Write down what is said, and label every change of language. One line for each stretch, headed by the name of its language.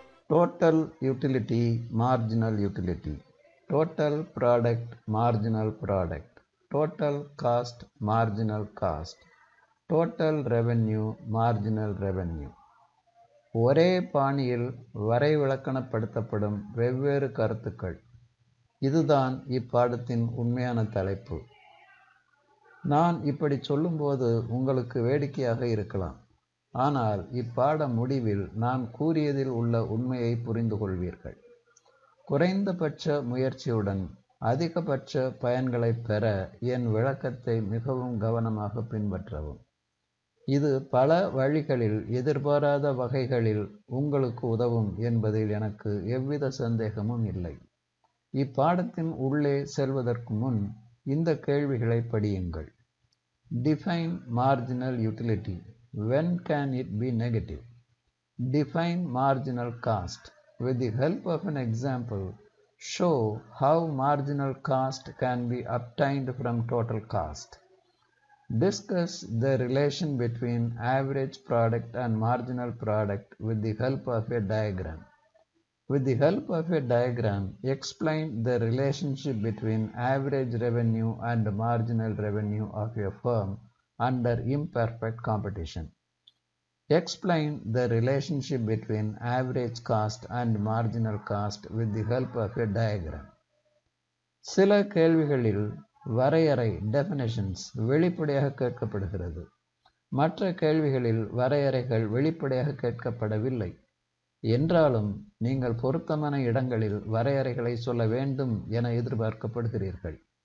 English: Total utility, marginal utility. Total product, marginal product. Total cost, marginal cost. Total revenue, marginal revenue.
Tamil: ஒரே பாணியில் வரைவிலக்கணப்படுத்தப்படும் வெவ்வேறு கருத்துக்கள். இதுதான் இப்பாடத்தின் உண்மையான தலைப்பு. நான் இப்படி சொல்லும்போது உங்களுக்கு வேடிக்கையாக இருக்கலாம். ஆனால் இப்பாட முடிவில் நான் கூறியதில் உள்ள உண்மையை புரிந்து கொள்வீர்கள். குறைந்தபட்ச முயற்சியுடன் அதிகபட்ச பயன்களை பெற என் விளக்கத்தை மிகவும் கவனமாக பின்பற்றவும். இது பல வழிகளில் எதிர்பாராத வகைகளில் உங்களுக்கு உதவும் என்பதில் எனக்கு எவ்வித சந்தேகமும் இல்லை. இப்பாடத்தின் உள்ளே செல்வதற்கு முன் இந்த கேள்விகளை படியுங்கள்.
English: Define marginal utility. When can it be negative? Define marginal cost. With the help of an example, show how marginal cost can be obtained from total cost. Discuss the relation between average product and marginal product with the help of a diagram. With the help of a diagram, explain the relationship between average revenue and marginal revenue of a firm under imperfect competition. Explain the relationship between average cost and marginal cost with the help of a diagram.
Tamil: சில கேள்விகளில் வரையறை definitions வெளிப்படையாக கேட்கப்படுகிறது. மற்ற கேள்விகளில் வரையறைகள் வெளிப்படையாக கேட்கப்படவில்லை. என்றாலும் நீங்கள் பொருத்தமான இடங்களில் வரையறைகளை சொல்ல வேண்டும் என எதிர்பார்க்கப்படுகிறீர்கள்.